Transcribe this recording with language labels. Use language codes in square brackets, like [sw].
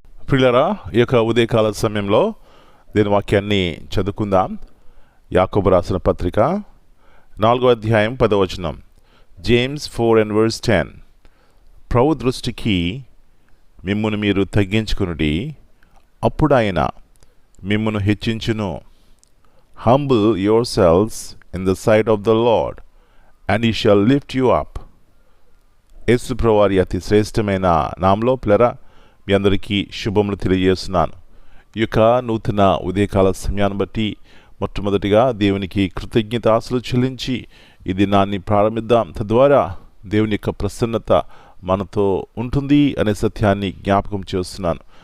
[te] ప్రియులారా, ఈ యొక్క ఉదయకాల సమయంలో దీని వాక్యాన్ని చదువుకుందాం. యాకోబు రాసిన పత్రిక 4వ అధ్యాయం 10వ వచనం. జేమ్స్ 4:10. ప్రభు దృష్టికి మిమ్మును మీరు తగ్గించుకునుడి, అప్పుడు ఆయన మిమ్మును హెచ్చించును. [en] Humble yourselves in the sight of the Lord, and he shall lift you up. [te] యేసు ప్రభువారి అతి శ్రేష్టమైన నామలో ప్లరా మీ అందరికీ శుభములు తెలియజేస్తున్నాను. ఈ యొక్క నూతన ఉదయకాల సమయాన్ని బట్టి మొట్టమొదటిగా దేవునికి కృతజ్ఞతాస్తులు చెల్లించి ఈ దినాన్ని ప్రారంభిద్దాం. తద్వారా దేవుని యొక్క ప్రసన్నత మనతో ఉంటుంది అనే సత్యాన్ని జ్ఞాపకం చేస్తున్నాను.